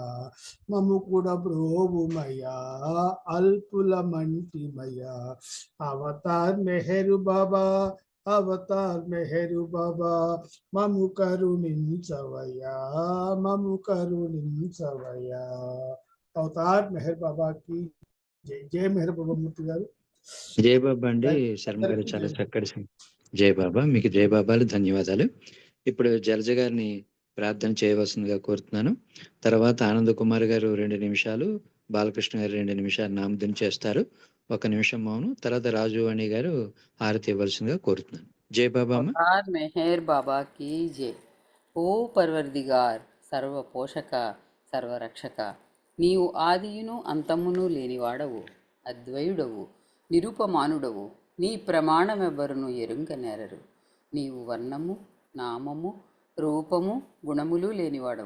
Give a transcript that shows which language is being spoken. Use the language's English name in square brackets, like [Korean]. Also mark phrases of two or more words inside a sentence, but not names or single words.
[Telugu] మము కూడా బ్రోవుమయా, అల్పుల మంటిమయా. అవతార్ మెహరు బాబా, అవతార్ మెహరు బాబా, మము కరుణించవయా, మము కరుణించవయా. అవతార్ మెహర్ బాబాకి జై. జై మెహర్ బాబా మూర్తి గారు. జై బాబా అండి. శర్మ గారు చాలా చక్కటి జై బాబా. మీకు జై బాబాలు, ధన్యవాదాలు. ఇప్పుడు జలజ గారిని ప్రార్థన చేయవలసిందిగా కోరుతున్నాను. తర్వాత ఆనంద్ కుమార్ గారు 2 నిమిషాలు, బాలకృష్ణ గారు 2 నిమిషాలు నామధం చేస్తారు. 1 నిమిషం మౌనం. తర్వాత రాజువాణి గారు హారతి ఇవ్వాల్సిందిగా కోరుతున్నాను. జై బాబా అమ్మ. [Hindi] అవతార్ మెహర్ బాబా की जय. [Telugu] ఓ పర్వర్దిగార్, సర్వ పోషక సర్వరక్షక, నీవు ఆదియును అంతమును లేనివాడవు, అద్వయుడవు, నిరూపమానుడవు. నీ ప్రమాణమెవ్వరును ఎరుంగనేరరు. నీవు వర్ణము, నామము, రూపము, గుణములు లేనివాడవు.